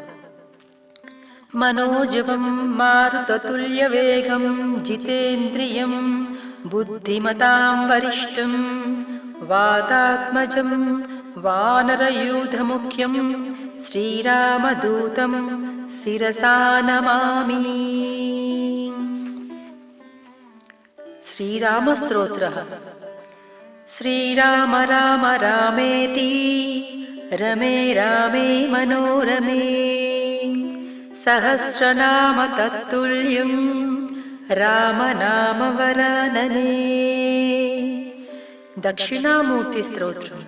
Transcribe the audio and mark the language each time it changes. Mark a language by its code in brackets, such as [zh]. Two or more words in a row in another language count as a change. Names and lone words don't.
[sa] మనోజవం మారుతతుల్యవేగం జితేంద్రియం బుద్ధిమతాం వరిష్టం వాతాత్మజం వానరయూథముఖ్యం శ్రీరామదూతం శిరసా నమామి. శ్రీరామస్తోత్రః. श्रीराम राम रामेति रमे रामे मनोरमे सहस्रनाम तत्तुल्यं रामनामवरानने। दक्षिणामूर्ति स्तोत्रम्।